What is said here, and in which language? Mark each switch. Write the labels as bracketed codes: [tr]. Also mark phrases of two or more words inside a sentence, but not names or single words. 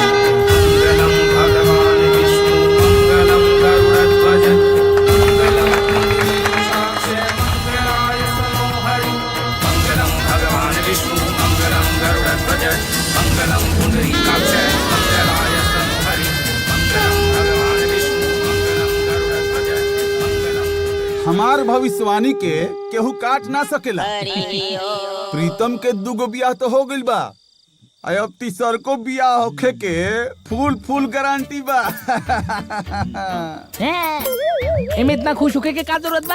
[sa] मंगलम भगवान विष्णु मंगलम गरुड़ध्वज मंगलम पुंडरीकाक्ष मंगलाय मनोहरि। मंगलम भगवान विष्णु मंगलम गरुड़ध्वज मंगलम पुंडरीकाक्ष मंगलाय मनोहरि। मंगलम भगवान विष्णु मंगलम गरुड़ध्वज मंगलम। [bho] हमार भविष्यवाणी के केहू काट ना सकेला। प्रीतम के 2 बियाह तो हो गइल बा, अब तीसर को बियाह होखे के [en] full guarantee [bho] बा। एमे इतना खुश होके के का जरूरत बा?